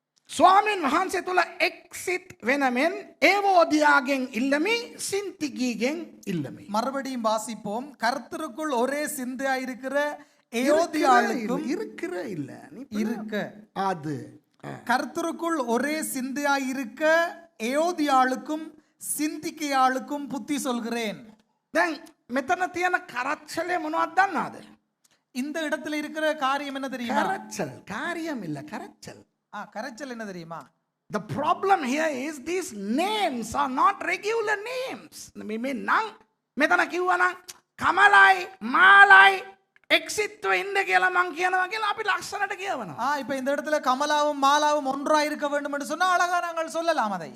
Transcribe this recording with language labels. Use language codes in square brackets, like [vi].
[si] ස්වාමීන් වහන්සේ තුල එක්සිට් වෙනමෙන් ඒවෝදියාගෙන් ඉල්ලමි සින්තිකීගෙන් ඉල්ලමි. [ta] மறுபடியும் வாசிப்போம். கர்த்தருக்குள் ஒரே சிந்தையாயிருக்கிற ஏயோதியாளுக்கும் இருக்கிற இல்ல இருக்க அது கர்த்தருக்குள் ஒரே சிந்தையாயிருக்க ஏயோதியாளுக்கும் சிந்திக்கையாளுக்கும் புத்தி சொல்கிறேன். [si] දැන් මෙතන තියෙන කරච්චලේ මොනවද දන්නවද? [ta] இந்த இடத்துல இருக்கிற காரியம் என்ன தெரியுமா? [si] කරච්චල් කාරියම් [ta] இல்ல [si] කරච්චල්. [ta] கரைச்சல் என்ன தெரியுமா? [en] The problem here is these names are not regular names. [si] මේ නම් මෙතන කිව්වනම් කමලයි මාලයි එක්සිට්ව ඉන්න කියලා මං කියනවා කියලා අපි ලක්ෂණට කියවනවා. [ta] இப்ப இந்த இடத்துல கமலாவும் மாலாவும் ஒன்றாய் இருக்க வேண்டும் என்று சொன்னா அழகா நாங்கள் சொல்லலாம் அதை.